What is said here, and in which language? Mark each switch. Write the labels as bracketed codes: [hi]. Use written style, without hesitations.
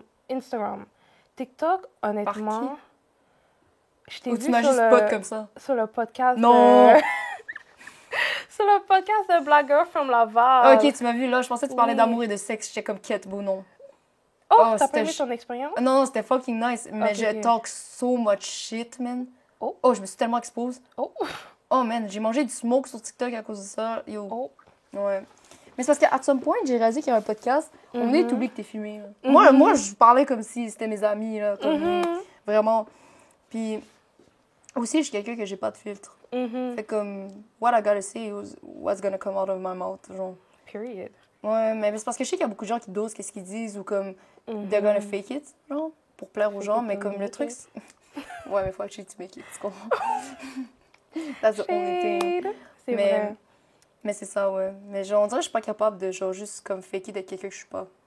[fr] Instagram. TikTok, honnêtement... Par qui? Je t'ai Ou vu tu m'as juste spot comme ça? Sur le podcast Non! Sur le podcast de Black Girl from Laval. Ok, tu m'as vu là. Je pensais que tu parlais d'amour et de sexe. J'étais comme quête, beau nom. Oh, t'as pas aimé ton expérience? Non, c'était [en] fucking nice. [fr] Mais je [en] talk so much shit, man. [fr] Oh, je me suis tellement exposée. Oh, man, j'ai mangé du smoke sur TikTok à cause de ça. Yo. Ouais. Mais c'est parce qu'à [en] some point, [fr] j'ai réalisé qu'il y avait un podcast. On est oublié que t'es filmé. Moi, je parlais comme si c'était mes amis, là. Comme, vraiment. Puis, aussi, je suis quelqu'un que j'ai pas de filtre. Fait comme, [en] what I gotta say is what's gonna come out of my mouth, [fr] genre. [en] Period. [fr] Ouais, mais c'est parce que je sais qu'il y a beaucoup de gens qui dosent qu'est-ce qu'ils disent ou comme, [en] they're gonna fake it, [fr] genre, pour plaire aux gens. Mais comme le truc, ouais, mais faut [en] actually to make it, [fr] tu comprends? [en] That's the only thing. [fr] C'est vrai. Mais c'est ça, ouais. Mais genre, on dirait que je suis pas capable de, genre, juste comme faker d'être quelqu'un que je suis pas.